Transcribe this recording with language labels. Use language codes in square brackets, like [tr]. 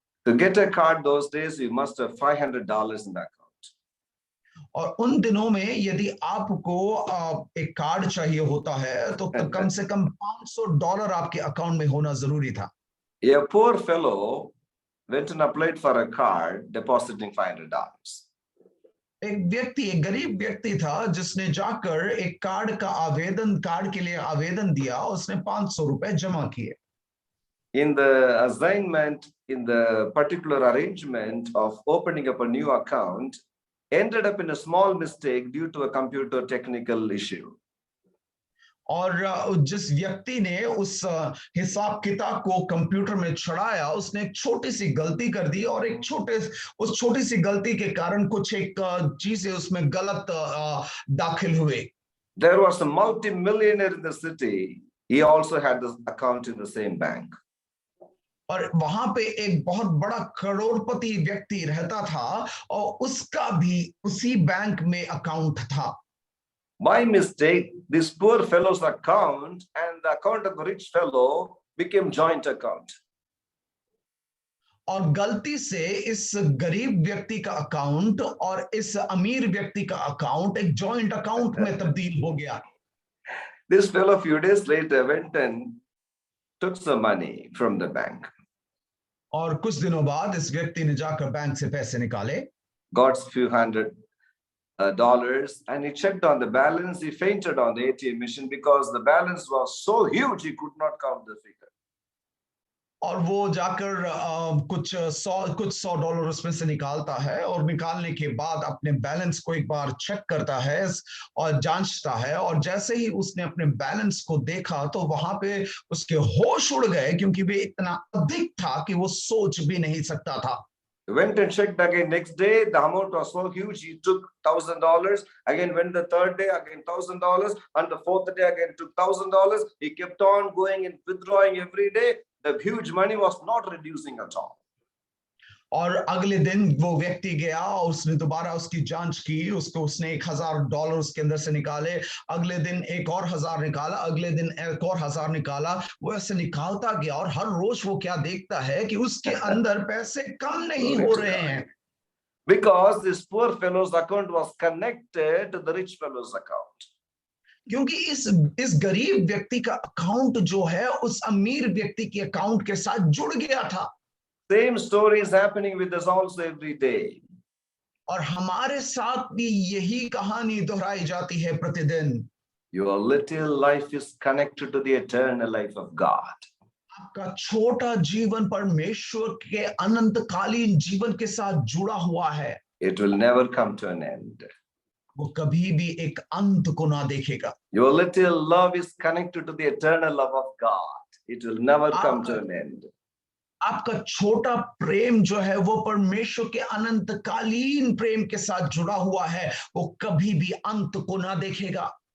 [en] To get a card those days, you must have $500 in the account. [hi] और उन दिनों में यदि आपको एक कार्ड चाहिए होता है तो कम से कम $500 आपके अकाउंट में होना जरूरी था। [en] A poor fellow went and applied for a card, depositing $500. [hi] एक गरीब व्यक्ति था जिसने जाकर एक कार्ड के लिए आवेदन दिया, उसने $500 जमा किए। [en] In the assignment, in the particular arrangement of opening up a new account, ended up in a small mistake due to a computer technical issue. [hi] और जिस व्यक्ति ने उस हिसाब किताब को कंप्यूटर में चढ़ाया, उसने एक छोटी सी गलती कर दी, और उस छोटी सी गलती के कारण कुछ एक चीजें उसमें गलत दाखिल हुए। [en] There was a multi-millionaire in the city. He also had this account in the same bank. [hi] और वहां पे एक बहुत बड़ा करोड़पति व्यक्ति रहता था, और उसका भी उसी बैंक में अकाउंट था। [en] By mistake, this poor fellow's account and the account of the rich fellow became joint account. [hi] और गलती से इस गरीब व्यक्ति का अकाउंट और इस अमीर व्यक्ति का अकाउंट एक जॉइंट अकाउंट में तब्दील हो गया। [en] This fellow few days later went and took some money from the bank. [hi] और कुछ दिनों बाद इस व्यक्ति ने जाकर बैंक से पैसे निकाले, [en] Got few $100, and he checked on the balance. He fainted on the ATM machine because the balance was so huge he could not count the figure. [hi] और वो जाकर कुछ $100 उसमें से निकालता है, और निकालने के बाद अपने बैलेंस को एक बार चेक करता है और जांचता है, और जैसे ही उसने अपने बैलेंस को देखा तो वहां पे उसके होश उड़ गए, क्योंकि वे इतना अधिक था कि वो सोच भी नहीं सकता था। [en] He went and checked again. Next day, the amount was so huge. He took $1,000. Again, went the third day, again $1,000. And the fourth day, again took $1,000. He kept on going and withdrawing every day. The huge money was not reducing at all. [hi] और अगले दिन वो व्यक्ति गया, उसने दोबारा उसकी जांच की, उसने $1,000 उसके अंदर से निकाले, अगले दिन एक और 1,000 निकाला, अगले दिन एक और 1,000 निकाला। वो ऐसे निकालता गया और हर रोज वो क्या देखता है कि उसके अंदर पैसे कम नहीं हो रहे हैं। [en] Because this poor fellow's account was connected to the rich fellow's account. [hi] क्योंकि इस गरीब व्यक्ति का अकाउंट जो है उस अमीर व्यक्ति के अकाउंट के साथ जुड़ गया था। [en] Same story is happening with us also every day. [hi] और हमारे साथ भी यही कहानी दोहराई जाती है प्रतिदिन। [en] Your little life is connected to the eternal life of God. [hi] आपका छोटा जीवन परमेश्वर के अनंतकालीन जीवन के साथ जुड़ा हुआ है। [en] It will never come to an end. [hi] वो कभी भी एक अंत को ना देखेगा। [en] Your little love is connected to the eternal love of God. It will never come to an end. [hi] आपका छोटा प्रेम जो है वो परमेश्वर के अनंतकालीन प्रेम के साथ जुड़ा हुआ है, वो कभी भी अंत को ना देखेगा।